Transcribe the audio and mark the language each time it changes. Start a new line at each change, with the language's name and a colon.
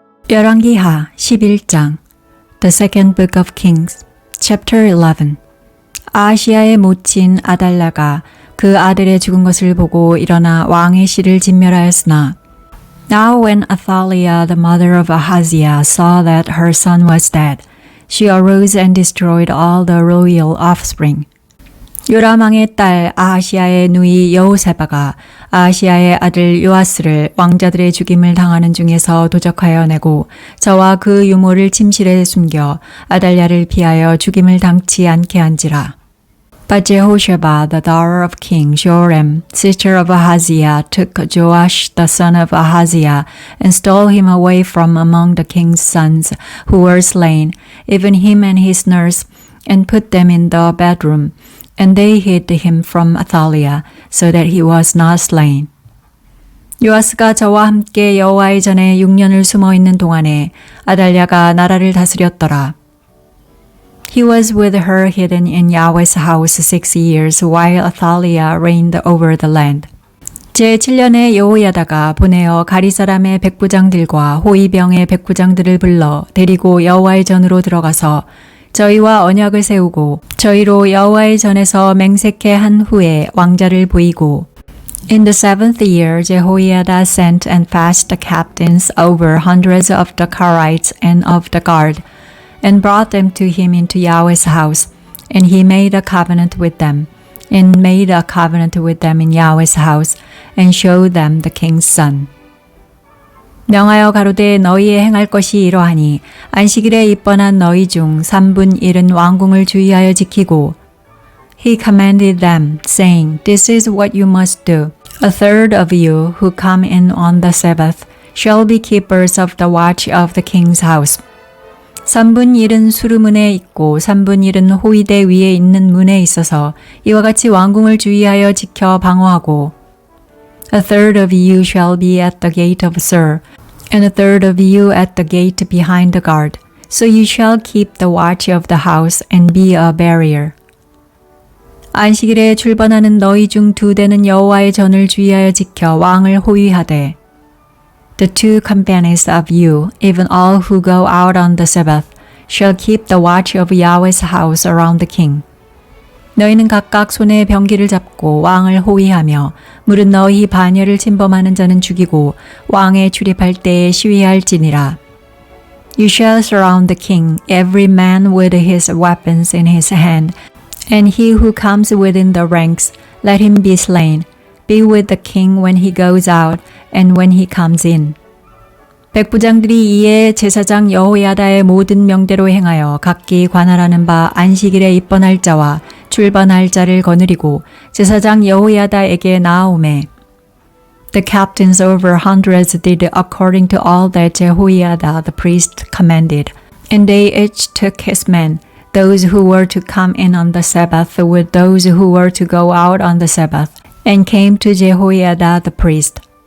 Korean: 열왕기하 11장
English: The Second Book of Kings Chapter 11
Korean: 아하시야의 모친 아달랴가 그 아들의 죽은 것을 보고 일어나 왕의 씨를 진멸하였으나
English: Now when Athaliah the mother of Ahaziah saw that her son was dead, she arose and destroyed all the royal offspring.
Korean: 요람왕의 딸 아하시야의 누이 여호세바가 아하시야의 아들 요아스를 왕자들의 죽임을 당하는 중에서 도적하여 내고 저와 그 유모를 침실에 숨겨 아달랴를 피하여 죽임을 당치 않게 한지라.
English: But Jehosheba, the daughter of King Joram, sister of Ahaziah, took Joash the son of Ahaziah and stole him away from among the king's sons who were slain, even him and his nurse, and put them in the bedroom. And they hid him from Athaliah, so that he was not slain.
Korean: 요아스가 저와 함께 여호와의 전에 6년을 숨어 있는 동안에 아달랴가 나라를 다스렸더라.
English: He was with her hidden in Yahweh's house 6 years, while Athaliah reigned over the land.
Korean: 제7년에 여호야다가 보내어 가리 사람의 백부장들과 호위병의 백부장들을 불러 데리고 여호와의 전으로 들어가서 저희와 언약을 세우고 저희로 여호와의 전에서 맹세케 한 후에 왕자를 보이고
English: In the 7th year, Jehoiada sent and fetched the captains over hundreds of the Karites and of the guard, and brought them to him into Yahweh's house, and he made a covenant with them, and made a covenant with them in Yahweh's house, and showed them the king's son.
Korean: 명하여 가로되 너희의 행할 것이 이러하니 안식일에 입번한 너희 중 3분 1은 왕궁을 주의하여 지키고
English: He commanded them, saying, This is what you must do. A third of you who come in on the Sabbath shall be keepers of the watch of the king's house.
Korean: 3분 1은 수르문에 있고 3분 1은 호위대 위에 있는 문에 있어서 이와 같이 왕궁을 주의하여 지켜 방어하고
English: A third of you shall be at the gate of Sur, and a third of you at the gate behind the guard. So you shall keep the watch of the house and be a barrier.
Korean: 안식일에 출번하는 너희 중 2대는 여호와의 전을 주의하여 지켜 왕을 호위하되
English: The 2 companies of you, even all who go out on the Sabbath, shall keep the watch of Yahweh's house around the king.
Korean: 너희는 각각 손에 병기를 잡고 왕을 호위하며 무릇 너희 반열을 침범하는 자는 죽이고 왕에 출입할 때에 시위할지니라.
English: You shall surround the king, every man with his weapons in his hand, and he who comes within the ranks, let him be slain. Be with the king when he goes out and when he comes in.
Korean: 백부장들이 이에 제사장 여호야다의 모든 명대로 행하여 각기 관할하는 바 안식일에 입번할 자와 출번할 자를 거느리고 제사장 여호야다에게 나아오매
English: The captains over hundreds did according to all that Jehoiada the priest commanded, and they each took his men, those who were to come in on the Sabbath with those who were to go out on the Sabbath, and came to Jehoiada the priest.